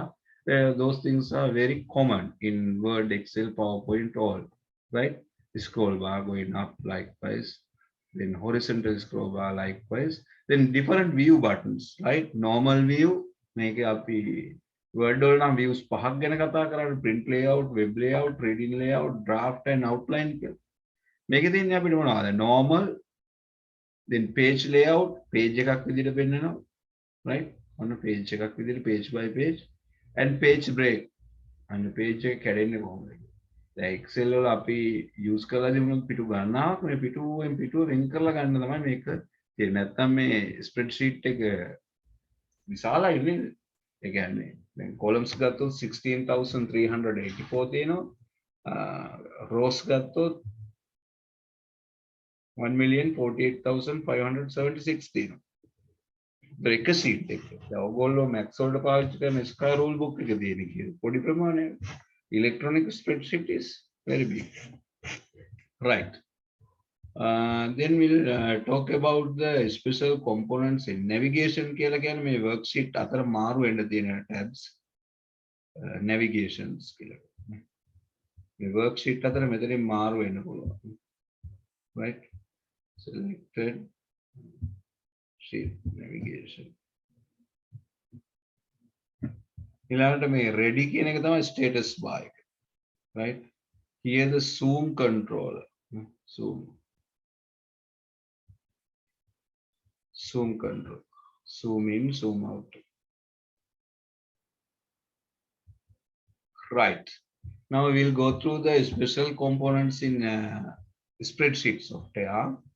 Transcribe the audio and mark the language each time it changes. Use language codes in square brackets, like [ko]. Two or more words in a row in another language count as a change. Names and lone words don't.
[en] Those things are very common in Word, Excel, PowerPoint, all. Right? The scroll bar going up likewise. Then horizontal scroll bar likewise. Then different view buttons, right? Normal view, make up Word [si] වල නම් views පහක් ගැන කතා කරන්නේ, [en] print layout, web layout, reading layout, draft and outline කියලා. [si] මේකේ තියෙන්නේ අපිට මොනවද? [en] Normal, then page layout, [si] page එකක් විදිහට පෙන්නනවා, right? ඔන්න page එකක් විදිහට [en] page by page, and page break. [si] අන්න page එක කැඩෙන්නේ කොහොමද? දැන් Excel වල අපි use කරලා තිබුණොත් පිටු ගන්නාවක් මේ පිටුවෙන් පිටුව රින් කරලා ගන්න තමයි මේක තියෙන්නේ. නැත්තම් මේ spreadsheet එක විශාලයි නේද? ඒ කියන්නේ [en] then columns [si] ගත්තොත් 16,384 තියෙනවා. Rows ගත්තොත් 1,48,576 තියෙනවා. ඒක sheet එක. දැන් ඔයගොල්ලෝ max වලට පාවිච්චි කරන [en] square rule book [si] එක තියෙන කියලා. පොඩි ප්‍රමාණයක්. [en] Electronic spreadsheet is very big. Right. Then we'll talk about the special components in navigation. [si] කියලා කියන්නේ මේ worksheet අතර මාරු වෙන්න තියෙන tabs. Navigations කියලා. මේ worksheet අතර මෙතනින් මාරු වෙන්න පුළුවන්. [en] Right? Selected sheet navigation. [si] ඊළඟට මේ ready කියන එක තමයි [en] status bar [si] එක. [en] Right? Here the zoom controller. Zoom control. Zoom in, zoom out. Right. Now we'll go through the special components in spreadsheet software.